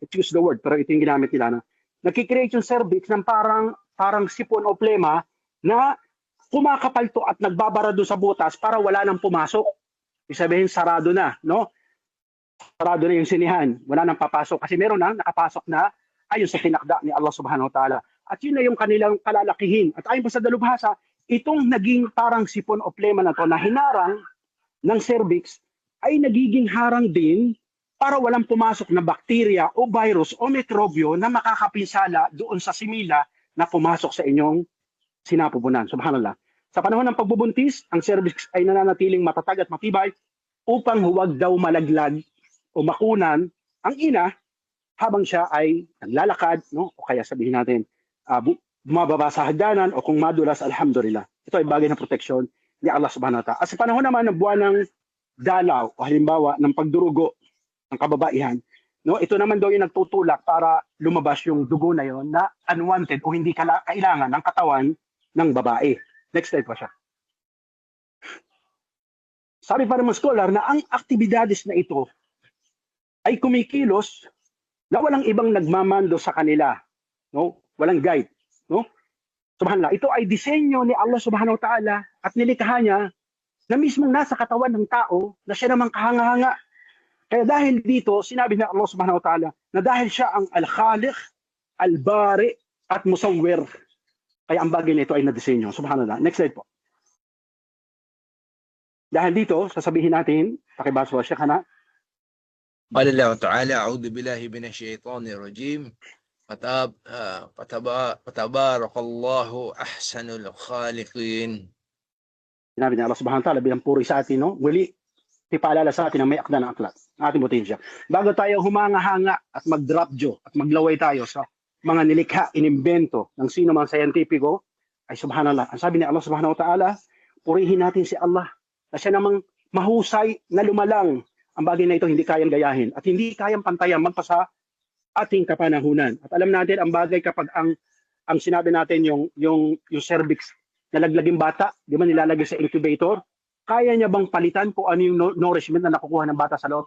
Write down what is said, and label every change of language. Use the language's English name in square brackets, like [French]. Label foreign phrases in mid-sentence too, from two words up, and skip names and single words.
[English] Excuse the word, [Filipino] pero ito yung ginamit nila. Nagkikreate yung cervix ng parang sipon o plema na kumakapal to at nagbabara doon sa butas para wala nang pumasok. Ibig sabihin, sarado na, no? Sarado na yung sinihan. Wala nang papasok. Kasi meron na nakapasok na ayon sa tinakda ni Allah [Arabic] سبحانه وتعالى. [Filipino] At yun na yung kanilang kalalakihin. At ayon pa sa dalubhasa, itong naging parang sipon o plema na to na hinarang ng cervix ay nagiging harang din para walang pumasok na bakterya o virus o mikrobyo na makakapinsala doon sa simila na pumasok sa inyong sinapupunan. Subhanallah. Sa panahon ng pagbubuntis, ang cervix ay nananatiling matatag at matibay upang huwag daw malaglag o makunan ang ina habang siya ay naglalakad, no? O kaya sabihin natin, bumababa sa hagdanan o kung madulas, alhamdulillah. Ito ay bagay na proteksyon ni Allah [Arabic] سبحانه وتعالى. [Filipino] At sa panahon naman ng buwan ng dalaw o halimbawa ng pagdurugo ng kababaihan, no, ito naman daw yung nagtutulak para lumabas yung dugo na yon na unwanted o hindi kailangan ng katawan ng babae. [English] Next slide [Filipino] po siya. Sabi pa ng mga scholar na ang aktibidades na ito ay kumikilos na walang ibang nagmamando sa kanila, no? Walang guide, no? Subhanallah, ito ay disenyo ni Allah [Arabic] سبحانه وتعالى [Filipino] at nilikha niya na mismong nasa katawan ng tao na siya namang kahanga-hanga. Kaya dahil dito, sinabi ni Allah [Arabic] سبحانه وتعالى [Filipino] na dahil siya ang [Arabic] الخالق البارئ, [Filipino] at musawwir. Kaya ang bagay nito ay nadisenyo. Subhanallah. [English] Next slide [Filipino] po. Dahil dito, sasabihin natin, pakibasa po siya kana. [Arabic] قال الله تعالى أعوذ بالله من الشيطان الرجيم فتبارك الله أحسن الخالقين. [Filipino] Sinabi ni Allah [Arabic] سبحانه وتعالى [Filipino] bilang puri sa atin, no? Muli, ipaalala sa atin na may akda ng aklat, ating potensya. Bago tayo humanga-hanga at mag-drop jaw at maglaway tayo sa mga nilikha, inimbento ng sino mang scientifico, ay subhanallah. Ang sabi ni Allah [Arabic] سبحانه وتعالى, [Filipino] purihin natin si Allah na siya namang mahusay na lumalang. Ang bagay na ito hindi kayang gayahin at hindi kayang pantayan magpasa ating kapanahunan. At alam natin ang bagay kapag ang sinabi natin yung cervix na laglaging bata, di ba nilalagay sa incubator, kaya niya bang palitan kung ano yung nourishment na nakukuha ng bata sa loob?